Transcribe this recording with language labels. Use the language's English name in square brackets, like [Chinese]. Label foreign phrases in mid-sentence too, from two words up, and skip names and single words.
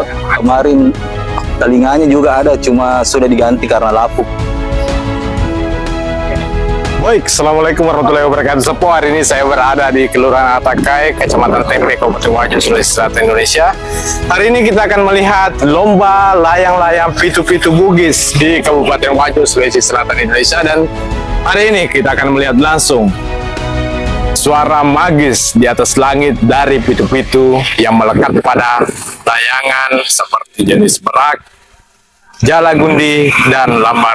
[Indonesian] Kemarin telinganya juga ada, cuma sudah diganti karena lapuk. Baik, [Arabic] السلام عليكم ورحمة الله وبركاته. [Indonesian] Sepo, hari ini saya berada di Kelurahan Atakai, Kecamatan Tempe, Kabupaten Wajo, Sulawesi Selatan, Indonesia. Hari ini kita akan melihat lomba layang-layang pitu-pitu Bugis di Kabupaten Wajo, Sulawesi Selatan, Indonesia. Dan hari ini kita akan melihat langsung suara magis di atas langit dari pitu-pitu yang melekat pada layangan seperti jenis berak, jalagundi, dan lambar.